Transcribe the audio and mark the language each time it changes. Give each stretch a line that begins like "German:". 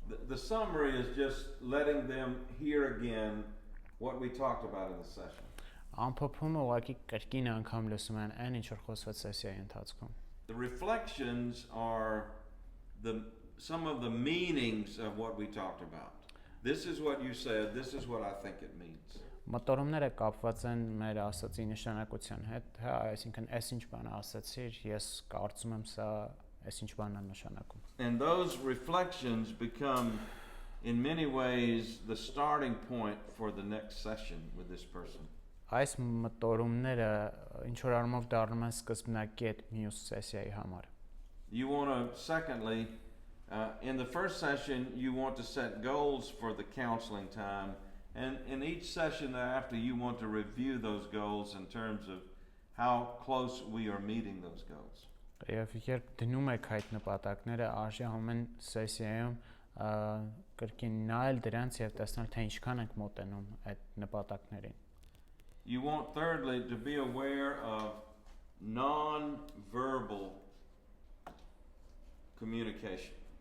English: The summary is just letting them hear again what we talked about in the session.
Armenian: Ամփոփումը ուղղակի կրկին անգամ լսում են այն ինչ որ խոսված սեսիայի ընթացքում։
English: The reflections are some of the meanings of what we talked about. This is what you said, this is what I think it means.
Armenian: Մտորումները կապված են մեր ասացի նշանակության հետ, հա, այսինքն այս ինչ բան ասացիր, ես կարծում եմ սա այս ինչ բանն է նշանակում։
English: And those reflections become in many ways the starting point for the next session with this person.
Armenian: Այս մտորումները ինչ որ առումով դառնում են սկզբնակետ մյուս սեսիայի համար։
English: You want to secondly in the first session you want to set goals for the counseling time, and in each session thereafter you want to review those goals in terms of how close we are meeting those goals.
Armenian: Եվ երբ դնում եք այդ նպատակները, արժի ամեն սեսիայում կրկին նայել դրանց եւ տեսնել թե ինչքան ենք մոտենում այդ նպատակներին։
English: You want thirdly to be aware of non-verbal communication.